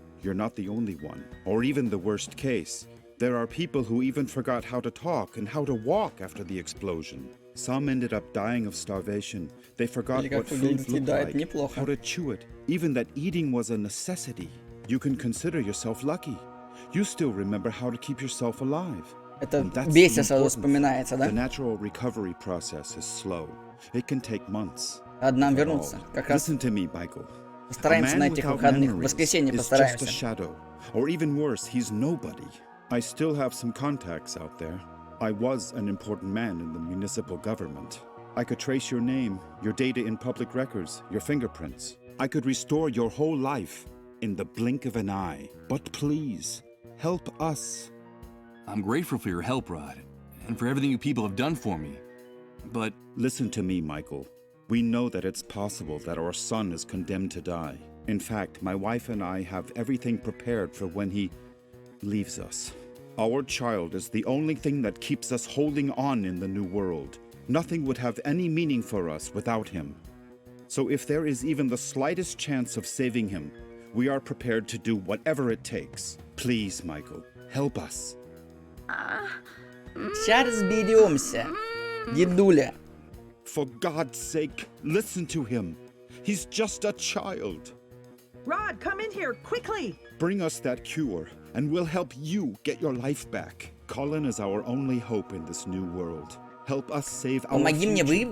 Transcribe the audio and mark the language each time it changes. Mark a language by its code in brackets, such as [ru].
[en] You're not the only one, or even the worst case. There are people who even forgot how to talk and how to walk after the explosion. Some ended up dying of starvation. They forgot what food looked like, how to chew it, even that eating was a necessity. You can consider yourself lucky. You still remember how to keep yourself alive. [ru] Это весь сразу вспоминается, да? [en] The natural recovery process is slow. It can take months. [ru] Надо нам вернуться. Как раз [en] Listen to me, Michael. [ru] Постараемся на этих выходных. В воскресенье постараемся. [en] Just a shadow, or even worse, he's nobody. I still have some contacts out there. I was an important man in the municipal government. I could trace your name, your data in public records, your fingerprints. I could restore your whole life in the blink of an eye. But please, help us. I'm grateful for your help, Rod, and for everything you people have done for me. But listen to me, Michael. We know that it's possible that our son is condemned to die. In fact, my wife and I have everything prepared for when he leaves us. Our child is the only thing that keeps us holding on in the new world. Nothing would have any meaning for us without him. So if there is even the slightest chance of saving him, we are prepared to do whatever it takes. Please, Michael, help us. [ru] Сейчас разберемся, дедуля. [en] For God's sake, listen to him. He's just a child. Rod, come in here, quickly! Bring us that cure, and we'll help you get your life back. Colin is our only hope in this new world. Help us save our [ru] Помоги мне [en] future,